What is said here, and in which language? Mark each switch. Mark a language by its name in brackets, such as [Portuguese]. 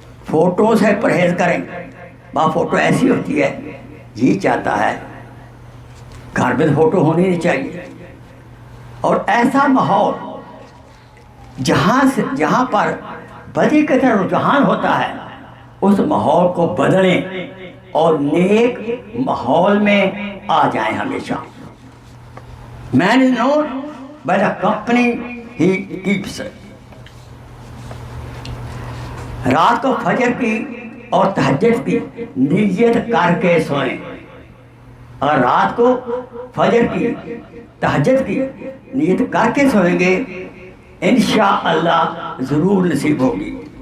[Urdu] Photo سے پرہیز کریں. وہاں فوٹو ایسی ہوتی ہے جی چاہتا ہے گھر میں فوٹو ہونی نہیں چاہیے. اور ایسا ماحول جہاں پر بدی کی طرف رجحان ہوتا ہے اس ماحول کو بدلیں اور نیک ماحول میں آ جائیں. [English] ہمیشہ man is known by the company he keeps. [Urdu] رات کو فجر کی اور تہجد کی نیت کر کے سوئیں. اور رات کو فجر کی تہجد کی نیت کر کے سوئیں گے انشاءاللہ ضرور نصیب ہوگی.